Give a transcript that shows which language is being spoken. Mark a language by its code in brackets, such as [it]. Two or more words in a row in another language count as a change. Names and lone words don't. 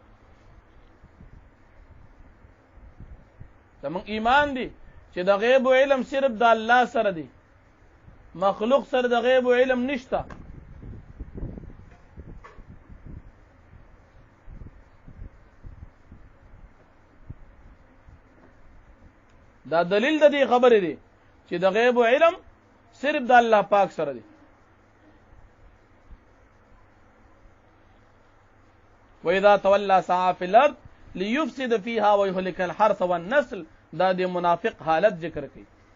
[ps] زمون ایمان دی چې د غیب علم صرف د الله سره دی مخلوق سره د غیب علم نشته دا دلیل د دې خبرې دی چې د غیب علم صرف د الله پاک سره دی [ar] وَإِذَا تَوَلَّى سَعَى فِي الْأَرْضِ لِيُفْسِدَ فِيهَا وَيُهْلِكَ الْحَرْثَ وَالنَّسْلَ [ps] دا د منافق حالت ذکر کړي